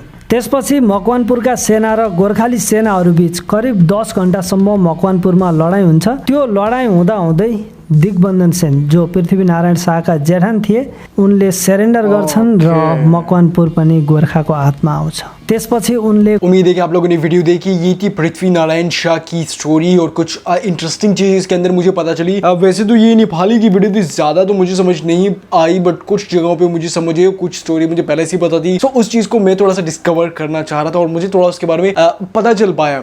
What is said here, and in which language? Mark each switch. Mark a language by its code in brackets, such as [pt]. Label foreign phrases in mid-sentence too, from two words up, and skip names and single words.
[ne] त्यसपछि मकवानपुरका सेना र गोर्खाली सेनाहरू बीच करिब 10 घण्टासम्म मकवानपुरमा लडाइँ हुन्छ। त्यो लडाइँ हुँदाहुँदै दिग्बन्धन सेन, जो पृथ्वीनारायण शाहका जेठान थिए, उनले सरेन्डर गर्छन् र मकवानपुर पनि गोर्खाको हातमा आउँछ। त्यसपछि उनले [hi] उम्मीद है कि आप लोगों ने वीडियो देखी। ये थी पृथ्वीनारायण शाह की स्टोरी और कुछ इंटरेस्टिंग चीज़ इसके अंदर मुझे पता चली। वैसे तो ये नेपाली की वीडियो थी, ज़्यादा तो मुझे समझ नहीं आई, बट कुछ जगहों पे मुझे समझ आई, कुछ स्टोरी मुझे पहले से ही पता थी। तो उस चीज़ को मैं थोड़ा सा डिस्कवर करना चाह रहा था और मुझे थोड़ा उसके बारे में पता चल पाया।